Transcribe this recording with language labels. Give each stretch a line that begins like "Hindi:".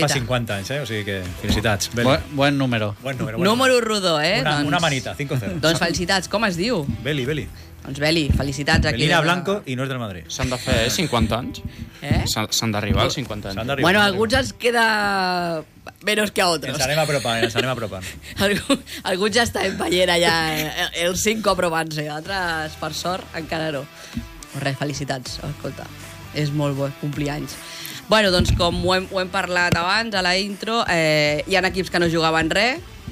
Catalan: Que avui fa 50 anys, eh? O sigui que felicitats.
Spanish: Buen número. Buen número.
Catalan: Número rodó, eh? Una manita, 5-0. Doncs felicitats, com es diu? Beli, Beli. Doncs Beli, felicitats aquí. Belina Blanco i no és del Madrid. S'han de fer 50 anys. Eh? S'han d'arribar als 50 anys.
Spanish: Bueno,
Catalan: alguns ens
Spanish: queda menos que a otros.
Catalan: Ens anem apropant. Alguns ja estan en ballera ja, els 5 aprovant-se. Altres, per sort, encara no. Res, felicitats, escolta. És molt bo complir anys. Bueno, doncs com ho hem parlat abans a la intro, hi ha equips que no jugaven res.